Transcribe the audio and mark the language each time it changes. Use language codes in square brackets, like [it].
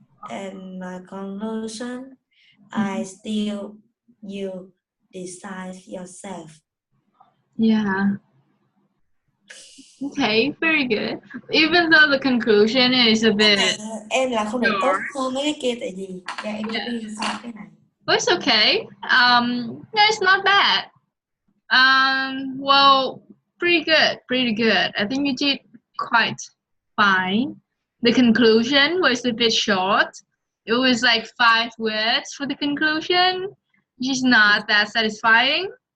[en] And my conclusion, I still you decide yourself. Yeah. Okay, very good. Even though the conclusion is a bit [vi] Em là không được tốt [en] short. [vi] hơn mấy cái kia tại vì em chưa có hiểu sao cái này. [en] But it's okay. Yeah, it's not bad. Well, pretty good, pretty good. I think you did quite fine. The conclusion was a bit short. It was like 5 words for the conclusion, which is not that satisfying.